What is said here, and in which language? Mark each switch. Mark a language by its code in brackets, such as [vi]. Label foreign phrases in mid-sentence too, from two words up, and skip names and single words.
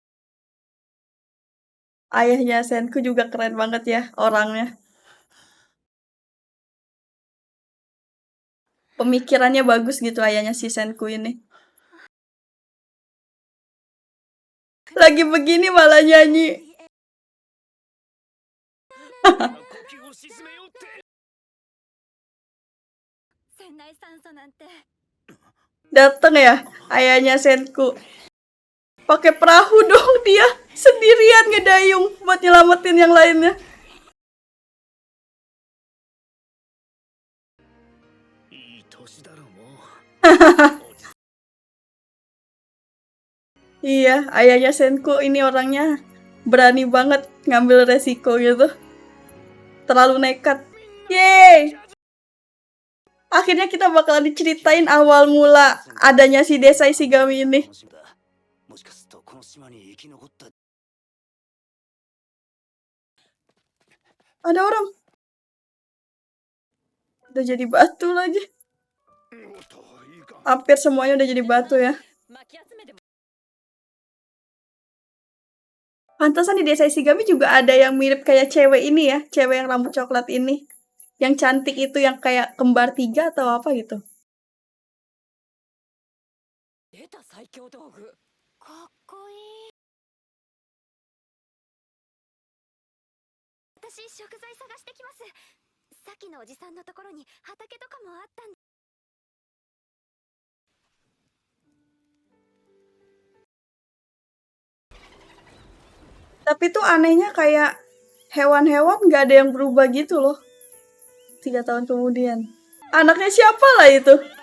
[id] Ayahnya Senku juga keren banget ya orangnya. Pemikirannya bagus gitu ayahnya si Senku ini. Lagi begini malah nyanyi. [ja] 呼吸を沈めようって。船内酸素なんて [id] Dateng ya ayahnya Senku. Pakai perahu dong dia. Sendirian ngedayung buat nyelamatin yang lainnya. [ja] いい年だろもう。 [id] Iya, ayahnya Senku ini orangnya berani banget ngambil resiko gitu. Terlalu nekat. Yeay! Akhirnya kita bakalan diceritain awal mula adanya si desa Ishigami ini. [ja] もしかするとこの島に生き残った。 [id] Ada orang. Udah jadi batu lagi. Hampir semuanya udah jadi batu ya. [ja] 巻き集めても [id] Pantesan di desa Ishigami juga ada yang mirip kayak cewek ini ya. Cewek yang rambut coklat ini. Yang cantik itu yang kayak kembar 3 atau apa gitu. [ja] 出た最強道具。かっこいい。私食材探してきます。さっきのおじさんのところに畑とかもあったんで。 [id] Tapi tuh anehnya kayak hewan-hewan gak ada yang berubah gitu loh. 3 tahun kemudian. Anaknya siapa lah itu?